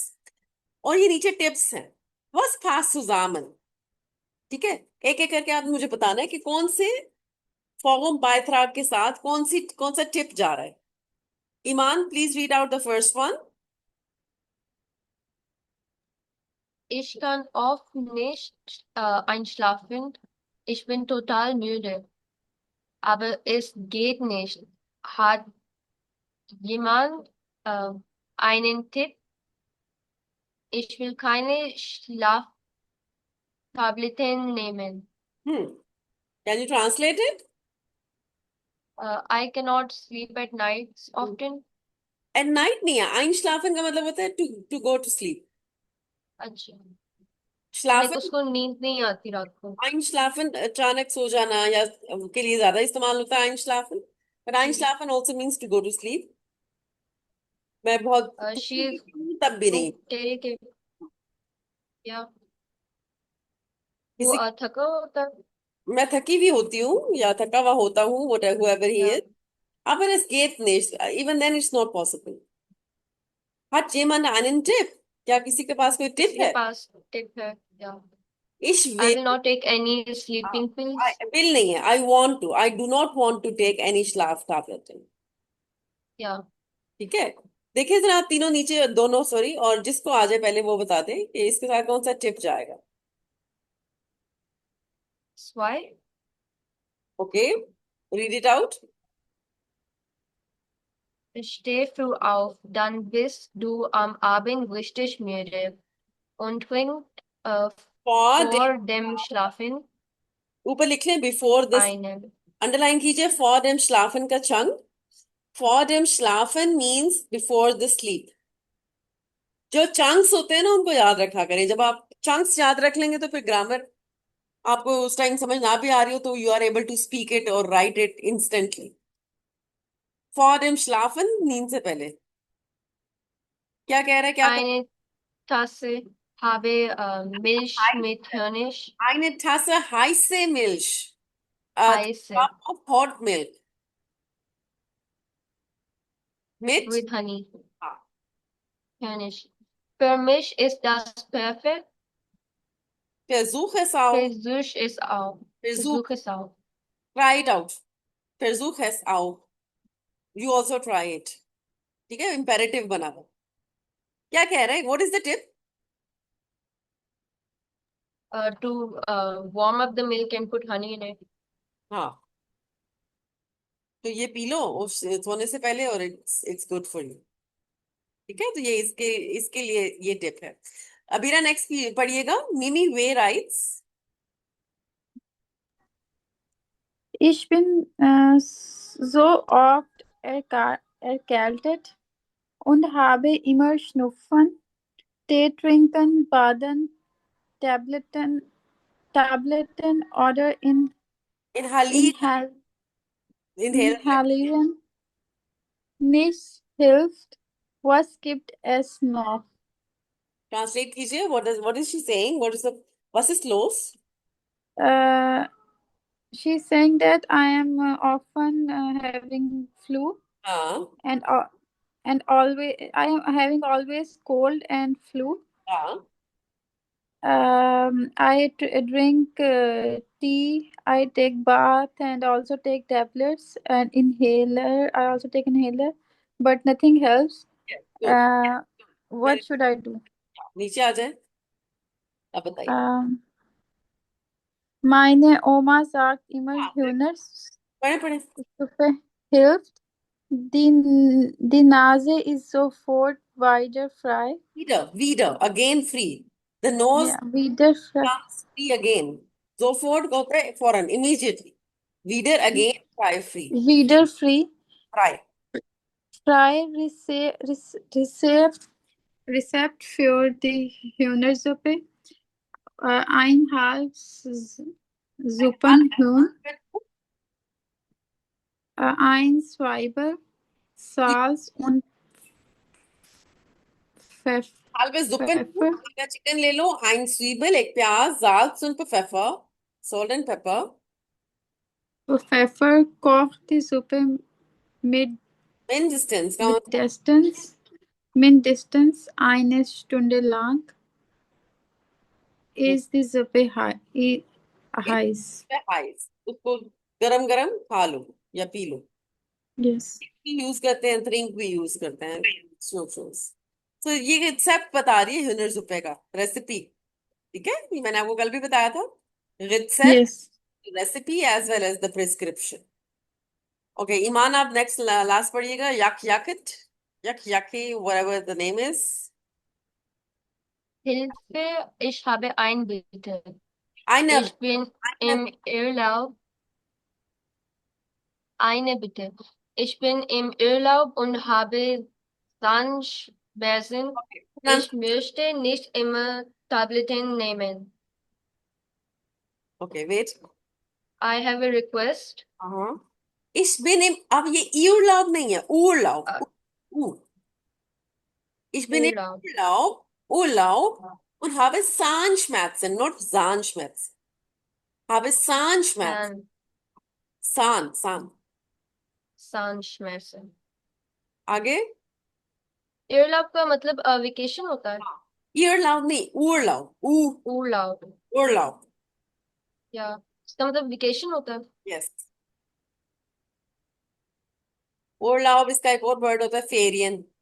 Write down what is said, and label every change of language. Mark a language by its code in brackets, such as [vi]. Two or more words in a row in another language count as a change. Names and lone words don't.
[hi] और ये नीचे टिप्स हैं, बस फास्ट सुजामन। ठीक है, एक एक करके आप मुझे बताना है कि कौन से फॉर्म बायथ्राग के साथ कौन सा टिप जा रहा है। ईमान, [en] please read out the first one. [de] Ich kann oft nicht einschlafen. Ich bin total müde. Aber es geht nicht. Hat jemand äh, einen Tipp? Ich will keine Schlaftabletten nehmen. [en] can you translate it? I cannot sleep at nights often. at night [hi] नहीं है, आइनश्लाफन का मतलब होता है [en] to to go to sleep. [hi] अच्छा, लाइक श्लाफन, उसको नींद नहीं आती रात को। आइनश्लाफन अचानक सो जाना या के लिए ज्यादा इस्तेमाल होता है आइनश्लाफन, बट आइनश्लाफन [en] also means to go to sleep. [hi] मैं बहुत [en] she is [hi] तब भी नहीं। ओके क्या वो किसी थका होता है मैं थकी भी होती हूँ या थका हुआ होता हूँ, [en] whoever he [hi] या [en] is, [de] aber es geht nicht, [en] even then it's not possible। [de] hat jemand einen Tipp? [hi] क्या किसी के पास कोई टिप किसके है? पास टिप है या [de] ich [en] आई will will not take any sleeping pills. [hi] will नहीं है, [en] I do not want to take any schlaf tablet। [hi] या ठीक है, देखिए जरा आप तीनों नीचे, दोनों सॉरी, और जिसको आ जाए पहले वो बता दे कि इसके साथ कौन सा टिप जाएगा। स्वाई [en] okay, read it out. [de] steh früh auf, dann bist du am Abend richtig müde und trink äh, फॉर vor dem Schlafen [hi] ऊपर लिख लें [en] before this, [de] einen [hi] अंडरलाइन कीजिए [de] vor dem Schlafen [hi] का चंक। [de] vor dem Schlafen [en] means before the sleep. [hi] जो चंक्स होते हैं ना उनको याद रखा करें, जब आप चंक्स याद रख लेंगे तो फिर ग्रामर आपको उस टाइम समझ ना भी आ रही हो तो [en] you are able to speak it [hi] और [en] write it instantly. [de] vor dem Schlafen [hi] नींद से पहले क्या कह रहा है, क्या कर? [de] eine Tasse habe Milch mit Honig, eine Tasse heiße Milch, a heiße [en] cup of hot milk mit, with honey, [hi] हाँ, [de] Honig. Für mich ist das perfekt. versuch es auch, Versuch es auch. versuch, Versuch es auch. [en] try it out, [de] versuch es auch, [en] you also try it। [hi] ठीक है, imperative बना हुआ। क्या कह रहा है, [en] what is the tip? To warm up the milk and put honey in it. [hi] हाँ, तो ये पी लो उस सोने से पहले और [en] it's good for you. [hi] ठीक है, तो ये इसके इसके लिए ये टिप है। अबीरा नेक्स्ट पढ़िएगा, मिमी वे राइट्स। [de] Ich bin so oft erkältet und habe immer Schnupfen. Tee trinken, baden, Tabletten, Tabletten oder इनहाली Inhal [hi] इनहेलर लगा। [de] Inhalieren nicht hilft. Was gibt es noch? [hi] ट्रांसलेट कीजिए, [en] what is she saying, what is the, what is close? Uh, she's saying that I am often having flu [hi] हाँ, [en] and always I am having always cold and flu. [hi] हाँ, [en] Drink tea. I take bath and also take tablets and inhaler. I also take inhaler, but nothing helps. गुड, What should I do? [hi] नीचे आ जाए, अब बताइए। [de] Um, Meine Oma sagt immer, [hi] हाँ, [de] Hühner [hi] पढ़े पढ़े। [de] Suppe hilft. Die Nase ist sofort wieder frei. [en] wieder again free, the nose [de] Ja, wieder frei. [en] becomes free again, [hi] sofort होता है फौरन, [en] immediately, wieder again try free, [de] Wieder frei. [en] try, [de] Frei Rezept für die Hühnersuppe. Ein Hals Suppenhuhn. Ein Zwiebel, Salz und halbe Suppen, Pfeffer. [hi] आधा चिकन ले लो, [de] ein Zwiebel, [hi] एक प्याज, [de] Salz und Pfeffer, [en] salt and pepper, [de] Pfeffer kocht die Suppe mit [hi] mindestens का मतलब [de] mindestens eine Stunde lang. Ist die Suppe heiß? heiß, [hi] उसको गरम गरम खा लो या पी लो, [en] Yes. [hi] यूज करते हैं, ड्रिंक भी यूज करते हैं, तो ये रिसेप्ट बता रही है [de] Hühner Suppe [hi] का, रेसिपी। ठीक है, ये मैंने आपको कल भी बताया था, रिसेप्ट, [en] Yes. recipe as well as the prescription. [hi] ओके ईमान, आप नेक्स्ट लास्ट पढ़िएगा, यक यकिट, यक यकी, [en] whatever the name is। [de] Hilfe, ich habe ein Bitte. eine Ich bin eine im Urlaub. Eine Bitte. Ich bin im Urlaub und habe Zahnschmerzen. Ich möchte nicht immer Tabletten nehmen. [en] okay wait, I have a request. [hi] हाँ, [de] ich bin im, [hi] अब ये Urlaub नहीं है, [de] Urlaub, Uh, ich bin im Urlaub. Urlaub und habe Zahnschmerzen, not Zahnschmerzen, habe Zahnschmerzen, Zahn, Zahnschmerzen. [hi] आगे, Urlaub का मतलब वेकेशन होता है. Urlaub नहीं, [de] Urlaub, Urlaub. Urlaub, [hi] या इसका मतलब वेकेशन होता है. yes, Urlaub इसका एक और वर्ड होता है फेरियन।